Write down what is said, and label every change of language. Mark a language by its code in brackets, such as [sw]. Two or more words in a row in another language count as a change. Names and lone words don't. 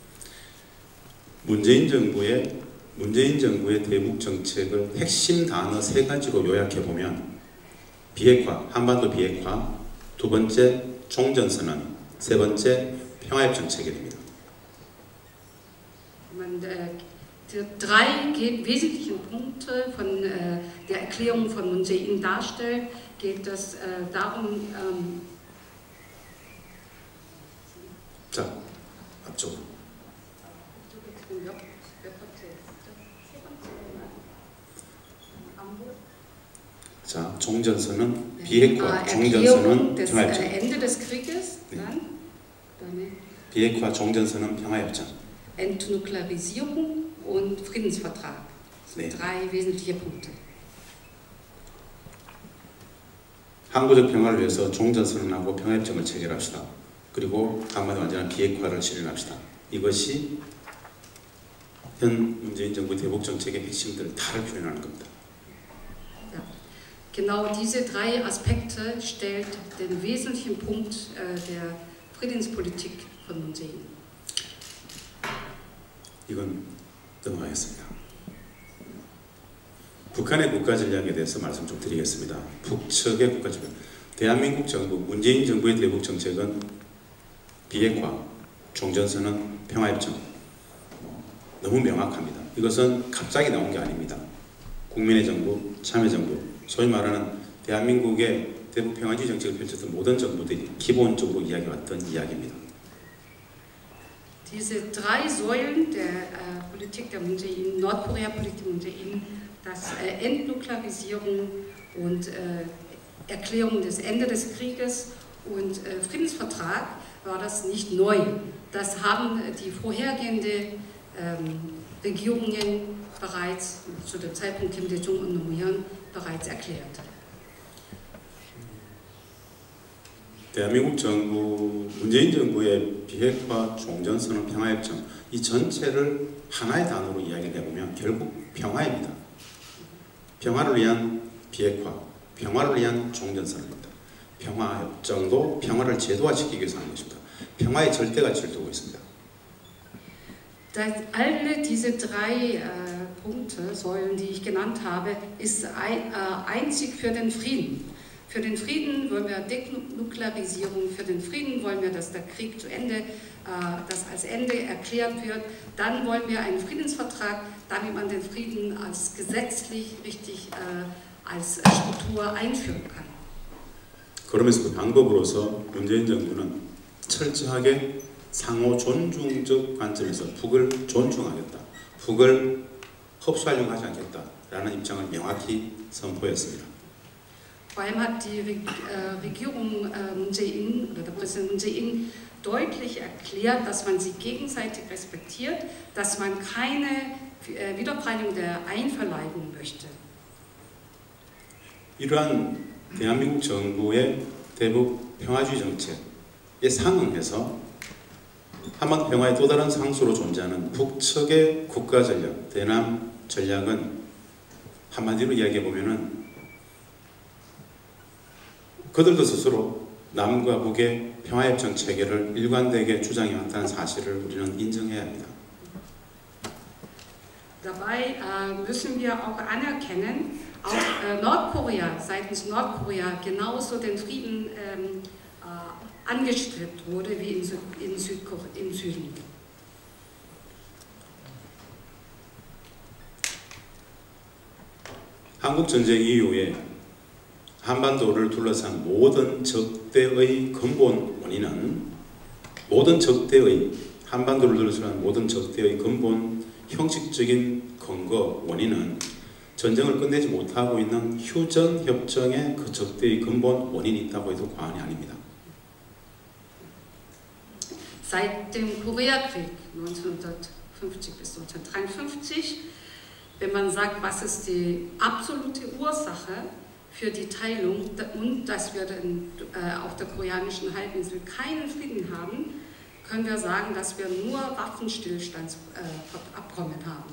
[ko] 문재인 정부의 대북 정책을 핵심 단어 3가지로 요약해 보면 비핵화, 한반도 비핵화, 두 번째 종전선언, 세 번째 평화협정 체결입니다. [de] die drei wesentlichen Punkte von der Erklärung von Moon Jae-in darstellt, geht es darum, [ko] 자, 앞쪽으로. 자, 종전선은 비핵화, 종전선은 평화협정. [de] Ende des Krieges, dann [ko] 비핵화, 종전선은 평화협정. [de] Entnuklearisierung und Friedensvertrag. Das sind drei wesentliche Punkte. [ko] 항구적 평화를 위해서 종전선언하고 평화협정을 체결합시다. 그리고 한반도 완전한 비핵화를 실현합시다. 이것이 현 문재인 정부 대북 정책의 핵심들을 다를 표현하는 겁니다. [de] Genau diese drei Aspekte stellt den wesentlichen Punkt der Friedenspolitik von Moon Jae-in. [ko] 이건 넘어가겠습니다. 북한의 국가 전략에 대해서 말씀 좀 드리겠습니다. 북측의 국가 전략. 대한민국 정부, 문재인 정부의 대북 정책은 비핵화, 종전선언, 평화협정. 너무 명확합니다. 이것은 갑자기 나온 게 아닙니다. 국민의 정부, 참여정부, 소위 말하는 대한민국의 대북 평화주의 정책을 펼쳤던 모든 정부들이 기본적으로 이야기해왔던 이야기입니다. [de] Diese drei Säulen der Politik der Moon Jae-in, Nordkorea-Politik Moon Jae-in, das Entnuklearisierung und Erklärung des Ende des Krieges und Friedensvertrag, war das nicht neu. Das haben die vorhergehenden Regierungen bereits zu dem Zeitpunkt Kim Dae-jung und Roh Moo-hyun bereits erklärt. [ko] 대한민국 정부, 문재인 정부의 비핵화, 종전선언, 평화협정 이 전체를 하나의 단어로 이야기를 해보면 결국 평화입니다. 평화를 위한 비핵화, 평화를 위한 종전선언입니다. 평화협정도 평화를 제도화시키기 위해서 하는 것입니다. 평화의 절대가치를 두고 있습니다. [de] Alle diese drei Punkte, Säulen, die ich genannt habe, ist einzig für den Frieden. Für den Frieden wollen wir Denuklearisierung, für den Frieden wollen wir, dass der Krieg zu Ende, das als Ende erklärt wird. Dann wollen wir einen Friedensvertrag, damit man den Frieden als gesetzlich richtig als Struktur einführen kann. [ko] 그러면서 그 방법으로서 문재인 정부는 철저하게 상호 존중적 관점에서 북을 존중하겠다, 북을 흡수하려고 하지 않겠다라는 입장을 명확히 선포했습니다. [de] Vor allem hat die Regierung Moon Jae-in oder der Präsident Moon Jae-in deutlich erklärt, dass man sie gegenseitig respektiert, dass man keine Wiedervereinigung der einverleiben möchte. [ko] 이러한 대한민국 정부의 대북 평화주의 정책에 상응해서 한반도 평화의 또 다른 상수로 존재하는 북측의 국가 전략, 대남 전략은 한마디로 이야기해 보면은 그들도 스스로 남과 북의 평화협정 체계를 일관되게 주장해왔다는 사실을 우리는 인정해야 합니다. [de] Dabei müssen wir auch anerkennen, auch Nordkorea, seitens Nordkorea genauso den Frieden angestrebt wurde wie im Süden. [ko] 한국 전쟁 이후에 한반도를 둘러싼 모든 적대의 근본 원인은 한반도를 둘러싼 모든 적대의 근본 형식적인 근거 원인은 전쟁을 끝내지 못하고 있는 휴전 협정의 그 적대의 근본 원인이 있다고 해도 과언이 아닙니다. [de] Seit dem Koreakrieg 1950 bis 1953, wenn man sagt, was ist die absolute Ursache für die Teilung und dass wir auf der koreanischen Halbinsel keinen Frieden haben, können wir sagen, dass wir nur Waffenstillstandsabkommen haben.